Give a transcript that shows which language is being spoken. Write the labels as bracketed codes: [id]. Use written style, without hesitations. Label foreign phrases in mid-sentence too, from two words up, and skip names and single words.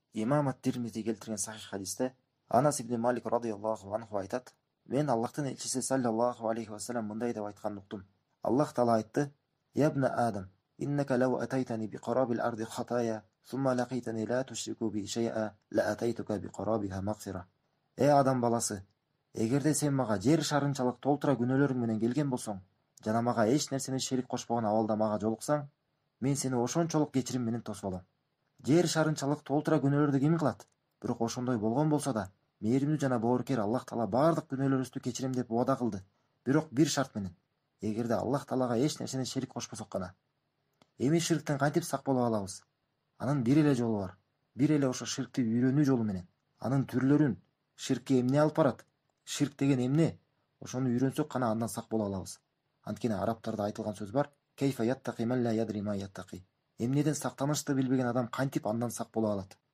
[ky] Имам ат-Тирмизи келтирген сахих хадисте Анас ибн Малик [ar] رضي الله عنه [ky] айтат: "Мен Аллахтын элчиси [ar] صلى الله عليه وسلم [ky] мындай деп айтканын уктум. Аллах таала айтты: [ar] "يا ابن آدم إنك لو أتيتني بقراب الأرض خطايا ثم لقيتني لا تشرك بي شيئا لأتيتك بقرابها مغفرة." [ky] Адам баласы, эгерде сен мага жер шарынчалык толтура күнөөлөрүң менен келген болсоң, жана мага эч нерсени шерик кошпогон абалда мага жолуксаң, мен сени ошончолук кечирим менен тосуп алам. Жер шарынчалык толтура күнөөлөрдү ким кылат? Бирок ошондой болгон болсо да, мээримдүү жана боорукер Аллах таала бардык күнөөлөрүбүздү кечирем деп убада кылды. Бирок бир шарт менен: эгерде Аллах таалага эч нерсени шерик кошпосок гана. Эми ширктен кантип сак болуп алабыз? Анын бир эле жолу бар. Бир эле ошо ширкти үйрөнүү жолу менен. Анын түрлөрүн, ширкке эмне алып барат? Ширк деген эмне? Ошону үйрөнсөк гана андан сак боло алабыз. Анткени арабтарда айтылган сөз бар: [ar] "كيف يتقي من لا يدري ما يتقي." [ky] Эмнеден сактанышты билбеген адам кантип андан сак боло алат?